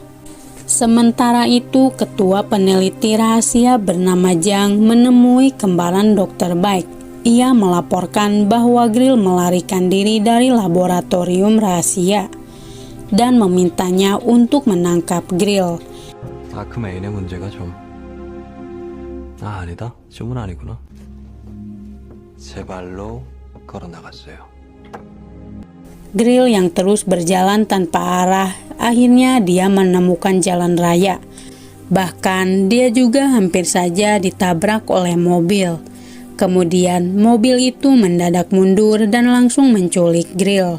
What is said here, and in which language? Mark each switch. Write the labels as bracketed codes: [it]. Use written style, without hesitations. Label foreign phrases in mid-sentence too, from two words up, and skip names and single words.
[id] Sementara itu, ketua peneliti rahasia bernama Jang menemui kembaran dokter baik. Ia melaporkan bahwa Grill melarikan diri dari laboratorium rahasia dan memintanya untuk menangkap Grill. [ko] 아크메 인의 문제가 좀... 아니다. 주문 아니구나. 제 발로 걸어 나갔어요. [id] Grill yang terus berjalan tanpa arah, akhirnya dia menemukan jalan raya. Bahkan dia juga hampir saja ditabrak oleh mobil. Kemudian mobil itu mendadak mundur dan langsung menculik Grill.